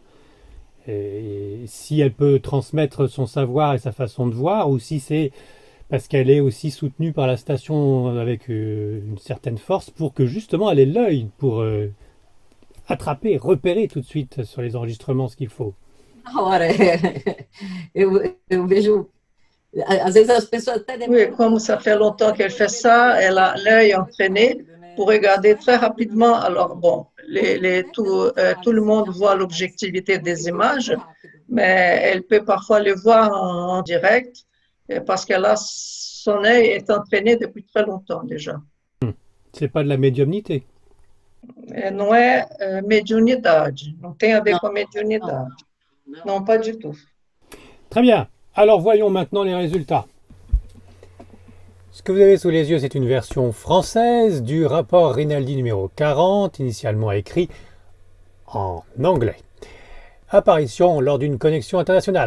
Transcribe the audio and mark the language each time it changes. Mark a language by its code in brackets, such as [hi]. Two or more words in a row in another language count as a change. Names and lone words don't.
[fr] Et si elle peut transmettre son savoir et sa façon de voir, ou si c'est parce qu'elle est aussi soutenue par la station avec une certaine force pour que justement elle ait l'œil pour attraper, repérer tout de suite sur les enregistrements ce qu'il faut. [pt] Na hora, eu vejo, às vezes as pessoas até [fr] Oui, [pt] demoram. [fr] comme ça fait longtemps qu'elle fait ça, elle a l'œil entraîné pour regarder très rapidement. Alors bon, tout le monde voit l'objectivité des images, mais elle peut parfois les voir en direct parce qu'elle a son œil est entraîné depuis très longtemps déjà. C'est pas de la médiumnité. [pt] Não é mediunidade, não tem a ver Não, com a mediunidade. não. [fr] Non, pas du tout. Très bien. Alors voyons maintenant les résultats. Ce que vous avez sous les yeux, c'est une version française du rapport Rinaldi numéro 40, initialement écrit en anglais. Apparition lors d'une connexion internationale.